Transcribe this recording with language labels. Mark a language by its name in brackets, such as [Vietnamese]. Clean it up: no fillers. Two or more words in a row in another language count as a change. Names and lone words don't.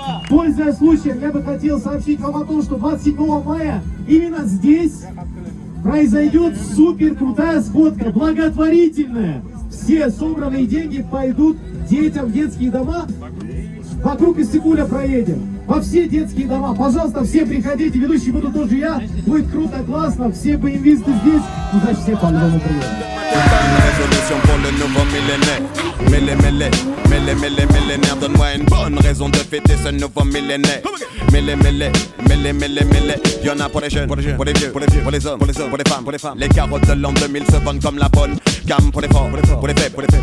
[Russian] Пользуясь случаем, я бы хотел сообщить вам о том, что 27 мая именно здесь произойдет супер крутая сходка, благотворительная. Все собранные деньги пойдут детям в детские дома. Вокруг Иссыкуля проедем. Во все детские дома. Пожалуйста, все приходите. Ведущий буду тоже я. Будет круто, классно. Все боевисты здесь. Ну, значит, все по-любому приедем. [French] Résolution pour le nouveau millénaire. Millénaire, donne-moi une bonne raison de fêter ce nouveau millénaire. Y'en a pour les jeunes, pour les vieux, pour les hommes, pour les femmes. Les carottes de l'an 2000 se vendent comme la bonne gamme pour les forts, pour les faibles.